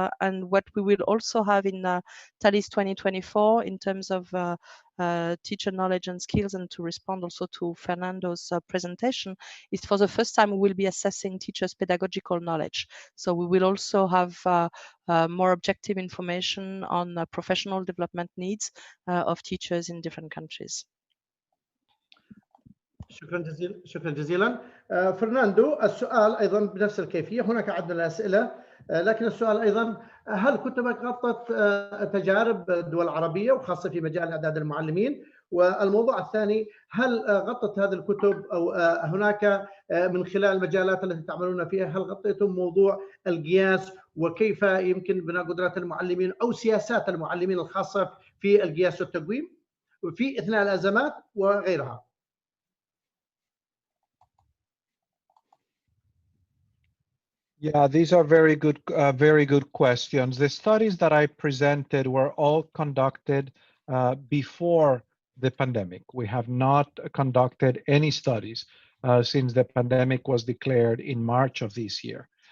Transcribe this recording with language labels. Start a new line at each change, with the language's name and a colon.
English: And what we will also have in TALIS 2024 in terms of teacher knowledge and skills, and to respond also to Fernando's presentation, is for the first time we will be assessing teachers' pedagogical knowledge. So we will also have more objective information on professional development needs of teachers in different countries.
Arabic: شكرا جزيلا. فرناندو، السؤال ايضا بنفس الكيفيه، هناك عدد من الاسئله، لكن السؤال ايضا هل كتبك غطت تجارب الدول العربيه وخاصه في مجال اعداد المعلمين؟ والموضوع الثاني، هل غطت هذه الكتب او هناك من خلال المجالات التي تعملون فيها هل غطيتم موضوع القياس وكيف يمكن بناء قدرات المعلمين او سياسات المعلمين الخاصه في القياس والتقويم في اثناء الازمات وغيرها؟
English: Yeah, these are very good questions. The studies that I presented were all conducted before the pandemic. We have not conducted any studies since the pandemic was declared in March of this year.